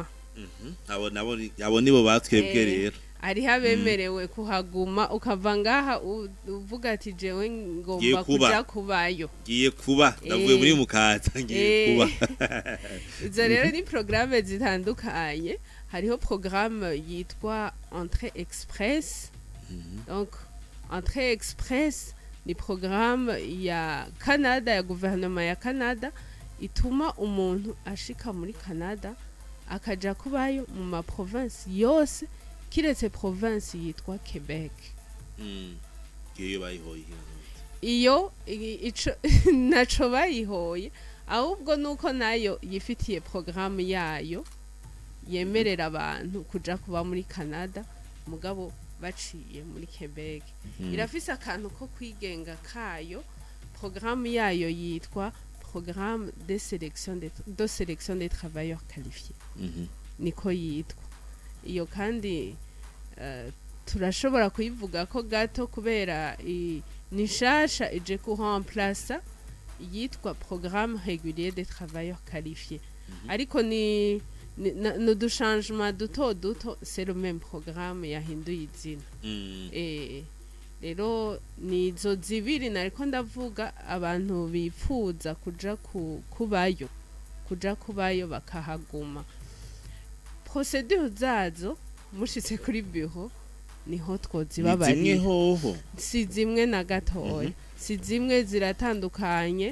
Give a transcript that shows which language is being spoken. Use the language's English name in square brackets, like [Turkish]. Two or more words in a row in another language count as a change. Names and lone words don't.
[Rundi] abo nibo batwebwe rero ariho abemerewe kuhaguma ukava ngaha uvuga ati jewe ngomba kuja kubayo ngiye kuba ndavuye muri mukaza ngiye kuba izo rero ni programme zitandukanye hariho programme yitwa [French] entrée express donc entrée express [Rundi] ni programme ya Canada ya gouvernement ya Canada ituma umuntu ashika muri Canada akaja kubayo mu ma province yose kiretse province yitwa Quebec iyo ico naco bayihoye ahubwo nuko nayo yifitiye programme yayo yemerera abantu kuja kuba muri Canada mugabo baciye muri Quebec irafise akantu ko kwigenga kayo programme yayo yitwa [French] programme de sélection des travailleurs qualifiés [Rundi] niko yitwa iyo kandi turashobora kuyivuga ko gato kubera nishasha ije ku remplacer yitwa [French] programme régulier des travailleurs qualifiés [Rundi] ariko ni [French] du changement [Rundi] duto [French] c'est le même programme [Rundi] yahinduye izina rero ni zo zibiri nariko ndavuga abantu bifuza kuja kubayo bakahaguma procedure zazo mushitse kuri bureau niho twozibabari si zimwe na gatoya si zimwe ziratandukanye